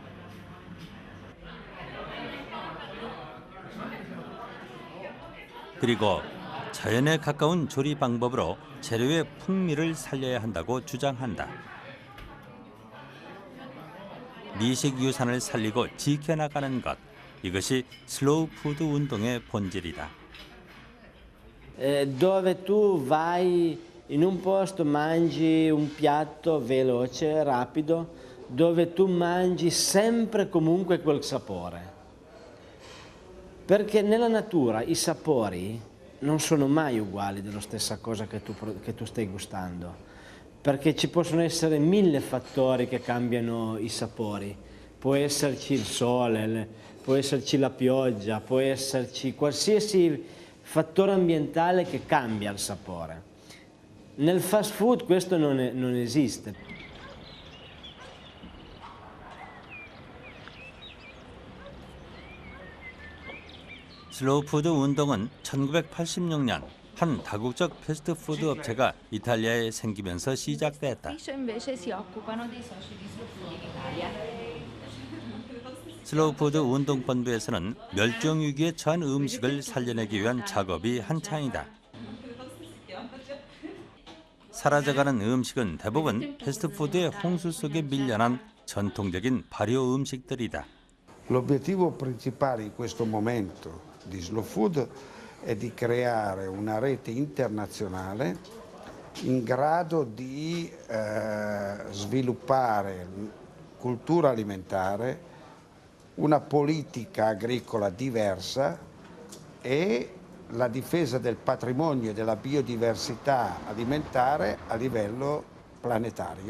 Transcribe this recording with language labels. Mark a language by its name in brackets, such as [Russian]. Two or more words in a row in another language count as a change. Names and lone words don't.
[Korean] 그리고 자연에 가까운 조리 방법으로 재료의 풍미를 살려야 한다고 주장한다. 미식 유산을 살리고 지켜나가는 것, 이것이 슬로우 푸드 운동의 본질이다. [Italian] Dove tu vai in un posto, mangi un piatto veloce, rapido, dove tu mangi sempre comunque quel sapore. Perché nella natura i sapori non sono mai uguali della stessa cosa che tu stai gustando, perché ci possono essere 1000 fattori che cambiano i sapori. Può esserci il sole, può esserci la pioggia, può esserci qualsiasi fattore ambientale che cambia il sapore. Nel [English] fast food [Italian] questo non esiste. [Korean] 슬로우 푸드 운동은 1986년 한 다국적 패스트푸드 업체가 이탈리아에 생기면서 시작됐다. [Italian] Invece si occupano dei soci di Slow Food in Italia. [Korean] 슬로우 푸드 운동본부에서는 멸종 위기에 처한 음식을 살려내기 위한 작업이 한창이다. 사라져가는 음식은 대부분 패스트푸드의 홍수 속에 밀려난 전통적인 발효 음식들이다. [Italian] L'obiettivo principale in questo momento di Slow Food è di creare una rete internazionale in grado di sviluppare cultura alimentare, una politica agricola diversa e la difesa del patrimonio e della biodiversità alimentare a livello planetario.